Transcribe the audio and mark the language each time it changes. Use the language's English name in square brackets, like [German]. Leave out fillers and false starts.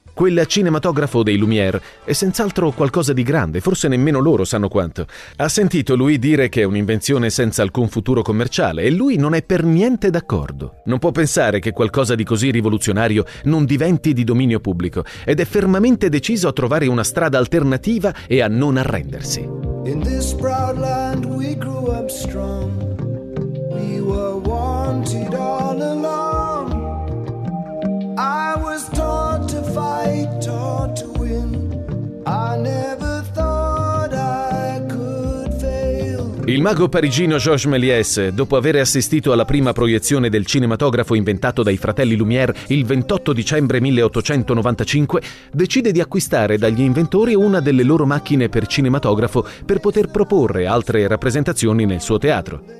[Italian] Quel cinematografo dei Lumière è senz'altro qualcosa di grande, forse nemmeno loro sanno quanto. Ha sentito lui dire che è un'invenzione senza alcun futuro commerciale e lui non è per niente d'accordo. Non può pensare che qualcosa di così rivoluzionario non diventi di dominio pubblico ed è fermamente deciso a trovare una strada alternativa e a non arrendersi. [English] In this proud land we grew up strong. We were wanted all along. I was taught to fight, taught to win. I never thought I could fail. [Italian] Il mago parigino Georges Méliès, dopo aver assistito alla prima proiezione del cinematografo inventato dai fratelli Lumière il 28 dicembre 1895, decide di acquistare dagli inventori una delle loro macchine per cinematografo per poter proporre altre rappresentazioni nel suo teatro.